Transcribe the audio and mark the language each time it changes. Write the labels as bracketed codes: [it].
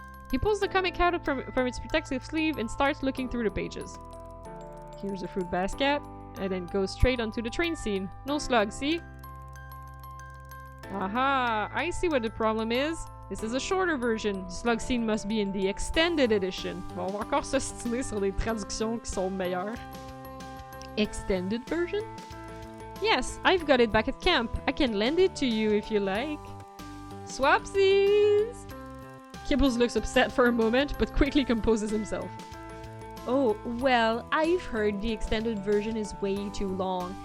[en] He pulls the comic out from its protective sleeve and starts looking through the pages. Here's the fruit basket, and then goes straight onto the train scene. No slug, see? Aha! I see what the problem is. This is a shorter version. The slug scene must be in the extended edition. [fr] Bon, on va encore s'ostiner sur des traductions qui sont meilleures. [en] Extended version? Yes, I've got it back at camp. I can lend it to you if you like. Swapsies! Kibbles looks upset for a moment, but quickly composes himself. Oh, well, I've heard the extended version is way too long.